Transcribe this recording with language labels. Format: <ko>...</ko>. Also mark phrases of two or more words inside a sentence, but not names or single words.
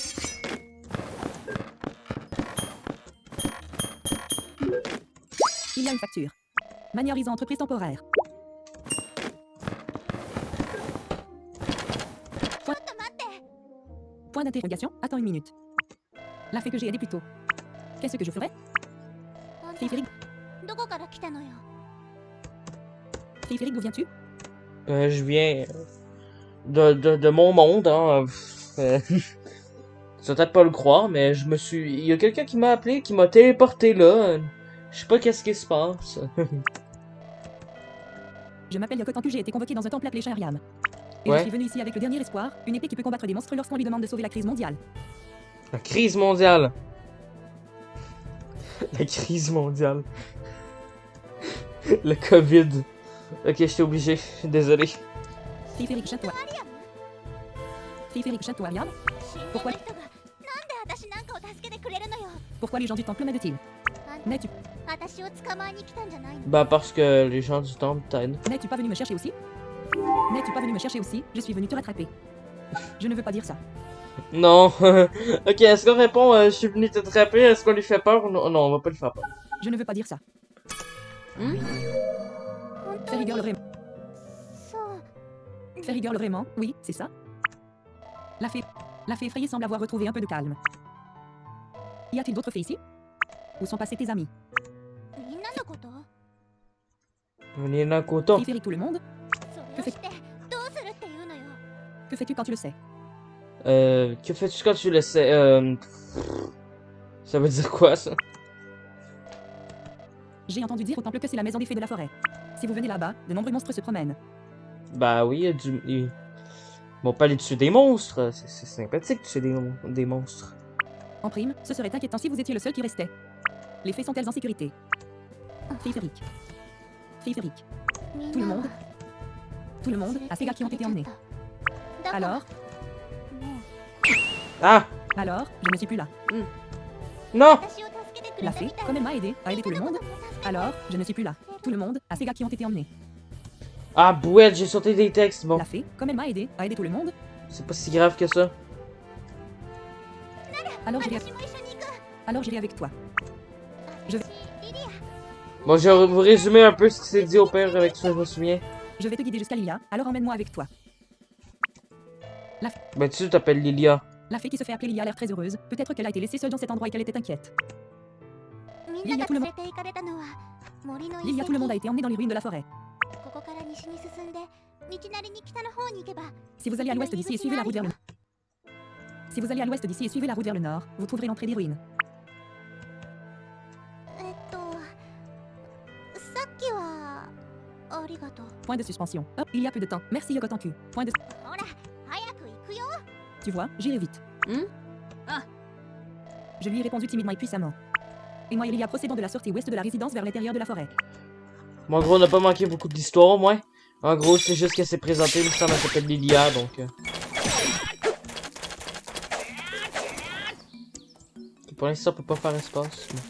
<fr>Il y a une facture. Manierisant entreprise temporaire. Point d'interrogation, attends une minute. La fée que j'ai aidée plus tôt. Qu'est-ce que je ferais?</fr> <ja>あんた Frédéric, どこから来たのよ。</ja> <fr>Frédéric, d'où viens-tu? Je viens de mon monde, hein. Tu vas peut-être pas le croire, mais je me suis... Il y a quelqu'un qui m'a appelé, qui m'a téléporté là. Je sais pas qu'est-ce qui se passe. Je m'appelle Yokotanku, j'ai été convoqué dans un temple appelé Shariam. Et Ouais. je suis venu ici avec le dernier espoir, une épée qui peut combattre des monstres lorsqu'on lui demande de sauver la crise mondiale. La crise mondiale. La crise mondiale. Le Covid. Ok, j'étais obligé. Désolé. Frédéric Château. Frédéric Château Ariam?</fr> <ja>死んだ</ja> <fr>Pourquoi?</fr> <ja>人がなんで私なんかを助けてくれるのよ。</ja> <fr>Pourquoi les gens du temple m'aident-ils?</fr> <ja>あんた</ja> <fr>N'es-tu</fr> <ja>私を捕まえに来たんじゃないの。</ja> <fr>Bah parce que les gens du temple t'aident. n'es-tu pas venu me chercher aussi? N'es-tu pas venu me chercher aussi? Je suis venu te rattraper. Je ne veux pas dire ça. Non. Ok, est-ce qu'on répond je suis venu te trapper? Est-ce qu'on lui fait peur ou non? Non, on va pas lui faire peur. Je ne veux pas dire ça.</fr> <ja>本</ja> <fr>Fais</fr> <ja>当に</ja> <fr>rigueur le vraiment.</fr> <ja>そう</ja> <fr>Fais rigueur le vraiment, oui, c'est ça. La fée effrayée semble avoir retrouvé un peu de calme. Y a-t-il d'autres fées ici? Où sont passés tes amis?</fr> <ja>みんなのこと。</ja> <fr>Nina Koto. Frédéric tout le monde?</fr> <ja>それをしてどうするっていうのよ。</ja> <fr>Que fais-tu quand tu le sais? Que fais-tu quand tu le sais? Ça veut dire quoi ça? J'ai entendu dire au temple que c'est la maison des fées de la forêt. Si vous venez là-bas, de nombreux monstres se promènent. Bah oui, il y a du... Ils vont pas aller tuer des monstres. C'est sympathique de tuer des monstres. En prime, ce serait inquiétant si vous étiez le seul qui restait. Les fées sont-elles en sécurité? Frédéric. Frédéric.</fr> <ja>みん</ja> <fr>Tout le</fr> <ja>なは</ja> <fr>monde? Tout le monde a ces gars qui ont été emmenés.</fr> <ja>だから</ja> <fr>Alors?</fr> <ja>もう Ah!</ja> <fr>Alors, je ne suis plus là. Non!</fr> <ja>私を助けてくれ</ja> <fr>La</fr> <ja>た</ja> <fr>fée,</fr> <ja>みたい</ja> <fr>comme elle m'a aidé, a aidé tout le monde.</fr> <ja>みんなのことも助けて</ja> <fr>Alors, je ne suis plus là. Tout le monde a ces gars qui ont été emmenés. Ah, bouette, j'ai sauté des textes. Bon, La fée, comme elle m'a aidé, a aidé tout le monde. c'est pas si grave que ça. Alors j'irai,</fr> <ja>私も一緒に行く。</ja> <fr>alors j'irai avec toi. Je vais-</fr> <ja>私リリア。</ja> <fr>Bon, je vais vous résumer un peu ce qui s'est dit au père avec ça, je me souviens. Je vais te guider jusqu'à Lilia, alors emmène-moi avec toi. Ben, tu t'appelles Lilia. La fée qui se fait appeler Lilia a l'air très heureuse. Peut-être qu'elle a été laissée seule dans cet endroit et qu'elle était inquiète.</fr> <ja>みんなが連れて行かれたのは森の遺 Lilia, 跡。</ja> <fr>tout le monde a été emmené dans les ruines de la forêt.</fr> <ja>ここから西に進んで道なりに北の方に行けば</ja> <fr>Si vous allez à l'ouest d'ici et suivez la route vers le Si vous allez à l'ouest d'ici et suivez la route vers le nord, vous trouverez l'entrée des ruines.</fr> <ja>さっきはありがとう。</ja> <fr>Point de suspension. Hop, il y a peu de temps. Merci Yokotanku. Point de...</fr> <ja>ほら早く行くよ。</ja> <fr>Tu vois, j'irai vite. Ah. Je lui ai répondu timidement et puissamment. Et moi et Lilia procédons de la sortie ouest de la résidence vers l'intérieur de la forêt. Bon, en gros, on n'a pas manqué beaucoup d'histoire, au moins. En gros, c'est juste qu'elle s'est présentée, il me semble, elle s'appelle Lilia, donc... Pour l'instant, on peut pas faire espace.</fr>